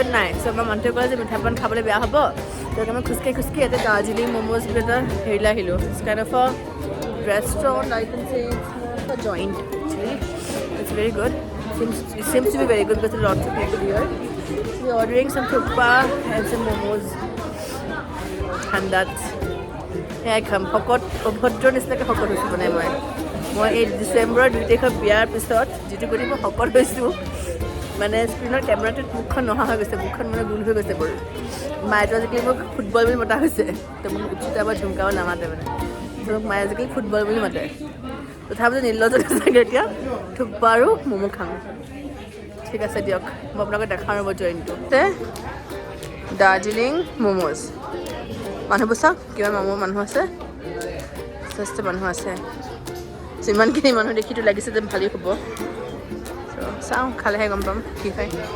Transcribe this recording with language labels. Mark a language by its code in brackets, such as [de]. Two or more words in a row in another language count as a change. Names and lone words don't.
[as] নাই চ' আমাৰ মানুহটোৱে ক'লে যে মিঠাপান খাবলৈ বেয়া হ'ব ত' মই খোজকাঢ়ি ইয়াতে দাৰ্জিলিং ম'ম'জ বুলি এটা হেৰিলৈ আহিলোঁ [en] it's kind of a restaurant I can say it's a joint actually it's very good it seems to be very good because there are lots of people here we're ordering some thukpa and some momos and that's I come [as] শকত অভদ্ৰ নিচিনাকৈ শকত হৈছোঁ মানে মই এই ডিচেম্বৰৰ 2 তাৰিখৰ বিয়াৰ পিছত যিটো কৰি মই শকত হৈছোঁ মানে স্ক্ৰীণৰ কেমেৰাটোত মুখখন নহা হৈ গৈছে মুখখন মানে গোল হৈ গৈছে বৰ মায়েতো আজিকালি মোক ফুটবল বুলি মতা হৈছে তো মোক উচিতা বা ঝুমকাও নামাতে মানে মোক মায়ে আজিকালি ফুটবল বুলি মাতে তথাপিতো নিৰ্লজ্জ চাগে এতিয়া থুপ্পা আৰু ম'ম' খাম ঠিক আছে দিয়ক মই আপোনালোকে দেখাওঁ ৰ'ব জইনটো দাৰ্জিলিং ম'ম'জ মানুহবোৰ চাওক কিমান মানুহ আছে যথেষ্ট মানুহ আছে ইমানখিনি মানুহ দেখিতো লাগিছে যে ভালেই হ'ব চাওঁ খালেহে গম পাম কি হয়